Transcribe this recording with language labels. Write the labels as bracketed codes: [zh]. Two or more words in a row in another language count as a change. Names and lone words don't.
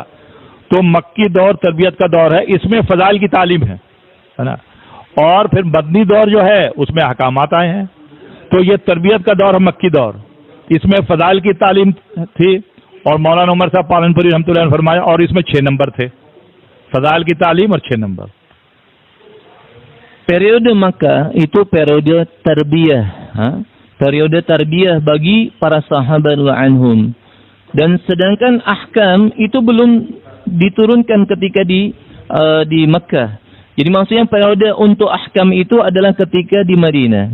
[hi] तो मक्की दौर तरबियत का दौर है, इसमें फजाइल की तालीम है ना। और फिर मदनी दौर जो है उसमें अहकामात आए हैं। तो ये तरबियत का दौर है मक्की दौर, इसमें फजाइल की तालीम थी। और मौलाना उमर साहब पालनपुरी रहमतुल्लाह ने फरमाया, और इसमें 6 नंबर थे, फजाइल की तालीम और 6 नंबर। [id] Periode Makkah itu periode tarbiyah, periode tarbiyah bagi para sahabat anhum. Dan sedangkan ahkam itu belum diturunkan ketika di Makkah. Jadi maksudnya periode untuk ahkam itu adalah ketika di Madinah.